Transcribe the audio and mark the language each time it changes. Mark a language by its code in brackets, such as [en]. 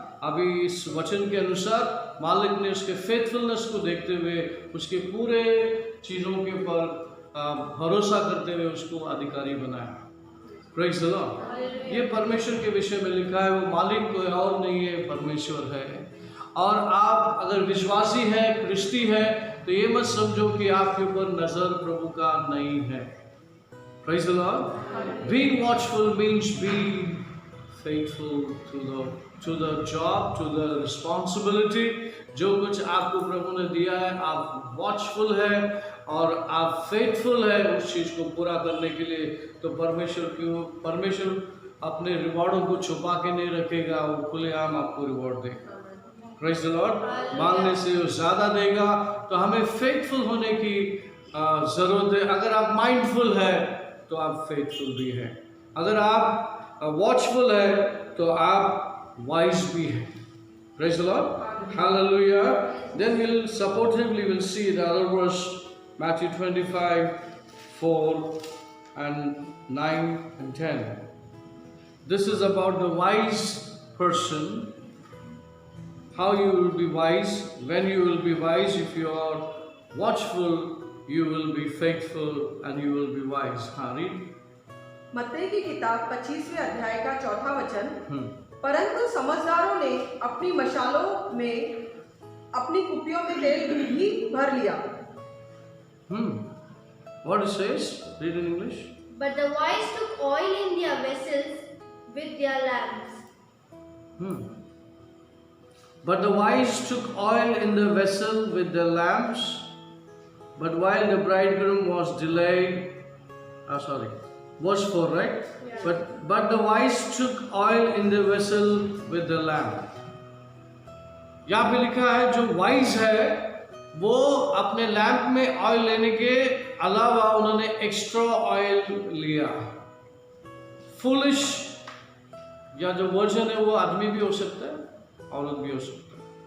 [hi] अभी इस वचन के अनुसार मालिक ने उसके फेथफुलनेस को देखते हुए, उसके पूरे चीज़ों के ऊपर भरोसा करते हुए उसको अधिकारी बनाया। [en] Praise the lord. [hi] ये परमेश्वर के विषय में लिखा है, वो मालिक कोई और नहीं है, परमेश्वर है। और आप अगर विश्वासी है, क्रिस्ती है, तो ये मत समझो कि आपके ऊपर नजर प्रभु का नहीं है। [en] Praise the Lord. Being watchful means being faithful to the job, to the responsibility. [hi] जो कुछ आपको प्रभु ने दिया है, आप watchful है और आप faithful है उस चीज को पूरा करने के लिए, तो परमेश्वर अपने रिवॉर्डों को छुपा के नहीं रखेगा, वो खुलेआम आपको रिवॉर्ड देगा। [en] Praise the Lord. [hi] मांगने से वो ज्यादा देगा। तो हमें फेथफुल होने की जरूरत है। अगर आप माइंडफुल है तो आप फेथफुल भी हैं। अगर आप वॉचफुल है तो आप वाइज भी हैं। [en] Praise the Lord. Hallelujah. Then we'll supportively we'll see the other verse, Matthew 25:4 and 9 and 10. This is about the wise person. How you will be wise. When you will be wise, if you are watchful, you will be faithful and you will be wise. [hi] हाँ, [en] read. [hi] मत्ती की किताब 25वें अध्याय का 4था वचन। परंतु समझदारों ने अपनी मशालों में, अपनी कुपियों में तेल भी भर लिया। [en] What it says? Read in English. But the wise took oil in their vessels with their lamps. But the wise took oil in the vessel with their lamps. But while the bridegroom was delayed, verse 4, right? Yeah. But the wise took oil in the vessel with the lamp. [hi] यहाँ पे लिखा है जो wise है वो अपने lamp में oil लेने के अलावा उन्होंने एक्स्ट्रा ऑयल लिया। फुलिश या जो वर्जन है वो आदमी भी हो सकता है, औरत भी हो सकता है।